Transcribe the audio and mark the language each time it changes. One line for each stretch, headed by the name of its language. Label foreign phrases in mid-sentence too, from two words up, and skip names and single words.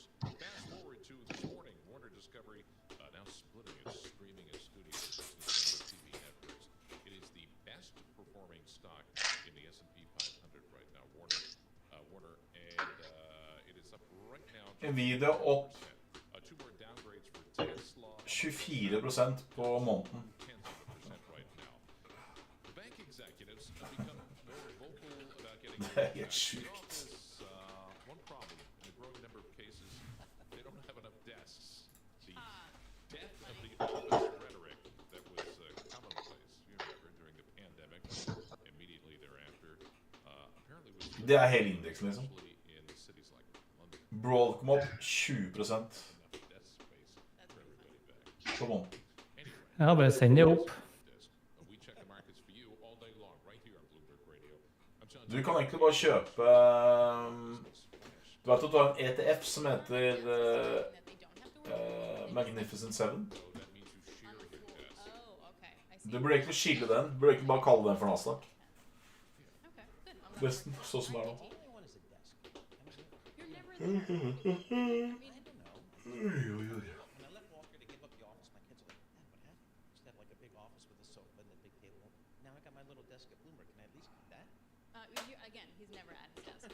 English: Fast forward to this morning, Warner Discovery now splitting its streaming and studio business TV networks. It is the best performing stock in the S&P 500 right now, Warner, and it is up right now.
Norwegian: Nvidia opp
English: Two more downgrades for Tesla.
Norwegian: 24% på måneden. Det er helt sjukt.
English: One problem, in a growing number of cases, they don't have enough desks. The death of the office rhetoric that was commonplace, you remember, during the pandemic, immediately thereafter, apparently was
Norwegian: Det er hele indeksen, liksom. Broadcom opp 20% på måneden. Ja, bare send det opp. Du kan egentlig bare kjøpe Du vet at du har en ETF som heter Magnificent 7. Du burde egentlig skille den. Du burde egentlig bare kalle den for Nasdaq. Nesten sånn som det er nå.
English: Again, he's never at his desk.